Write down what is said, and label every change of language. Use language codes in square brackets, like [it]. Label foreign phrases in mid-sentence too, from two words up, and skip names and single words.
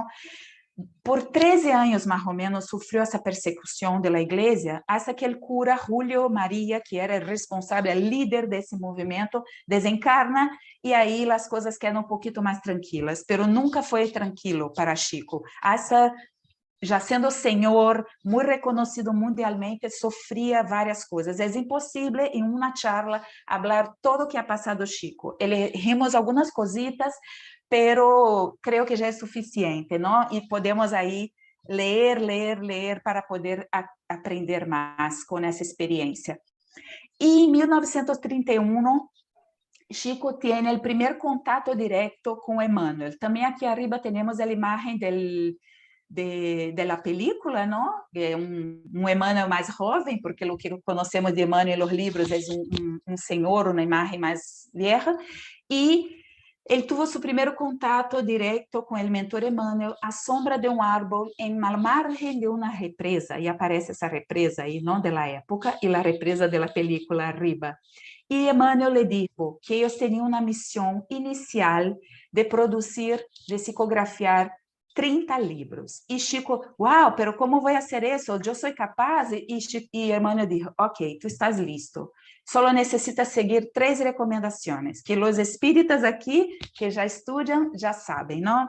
[pt] Por 13 anos, mais ou menos, sofreu essa persecução da igreja, até que o cura Julio Maria, que era responsável, líder desse movimento, desencarna, e aí as coisas quedam pouquinho mais tranquilas, pero nunca foi tranquilo para Chico. Hasta já sendo senhor, muito reconhecido mundialmente, sofria várias coisas. É impossível, em uma charla, falar todo o que ha passado Chico. Rimos algumas cositas, [es] pero creo que [pt] já é suficiente, não? E podemos aí ler para poder aprender mais com essa experiência. E em 1931, Chico tem o primeiro contato direto com Emmanuel. Também aqui arriba temos a imagem [es] de la película, ¿no? Un Emmanuel más joven, porque lo que conocemos de Emmanuel en los libros es un señor, una imagen más vieja, y él tuvo su primer contacto directo con el mentor Emmanuel a sombra de un árbol en la margen de una represa, y aparece esa represa ahí, ¿no? De la época, y la represa de la película arriba. Y Emmanuel le dijo que ellos tenían una misión inicial de producir, de psicografiar 30 livros. [pt] E Chico, uau, pero como vou fazer isso? Eu sou capaz? E Emmanuel disse, ok, tu estás listo. Só necessitas seguir 3 recomendações, que os espíritas aqui, que já estudam, já sabem, não?